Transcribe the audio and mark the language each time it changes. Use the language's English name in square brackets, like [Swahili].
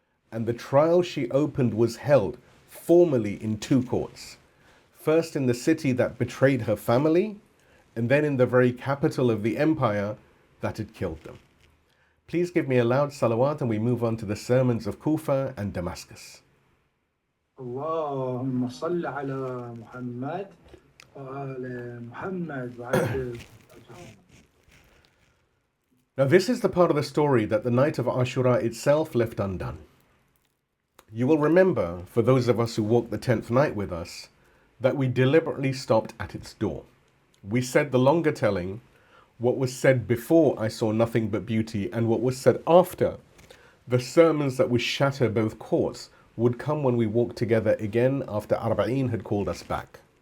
[English] And the trial she opened was held formally in two courts. First in the city that betrayed her family, and then in the very capital of the empire that had killed them. Please give me a loud salawat and we move on to the sermons of Kufa and Damascus. [Arabic] اللهم صل على محمد وآل محمد. [English] Now this is the part of the story that the night of Ashura itself left undone. You will remember, for those of us who walked the 10th night with us, that we deliberately stopped at its door. We said the longer telling, what was said before I saw nothing but beauty, and what was said after, the sermons that would shatter both courts, would come when we walked together again after Arbaeen had called us back.